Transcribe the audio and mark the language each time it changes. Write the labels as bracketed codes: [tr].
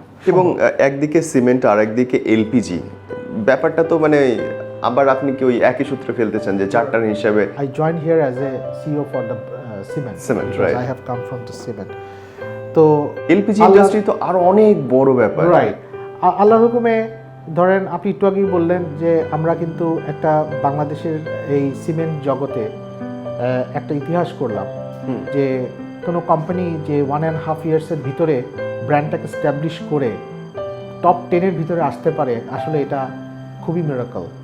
[bn] এবং একদিকে সিমেন্ট আর একদিকে এলপিজি, ব্যাপারটা তো মানে আবার আপনি কি ওই একই সূত্রে ফেলতে চান যে 4টার হিসাবে? [en] I joined here as a CEO for the cement. Cement, because right. I have come from the cement. [bn] তো এলপিজি ইন্ডাস্ট্রি তো আরো অনেক বড় ব্যাপার, [en] Right? [bn] আল্লাহর হুকুমে ধরেন, আপনি একটু আগেই বললেন যে আমরা কিন্তু একটা বাংলাদেশের এই সিমেন্ট জগতে একটা ইতিহাস করলাম, যে কোনো কোম্পানি যে 1.5 ইয়ার্সের ভিতরে ব্র্যান্ডটাকে স্ট্যাবলিশ করে টপ 10-এর ভিতরে আসতে পারে, আসলে এটা খুবই মিরাকল।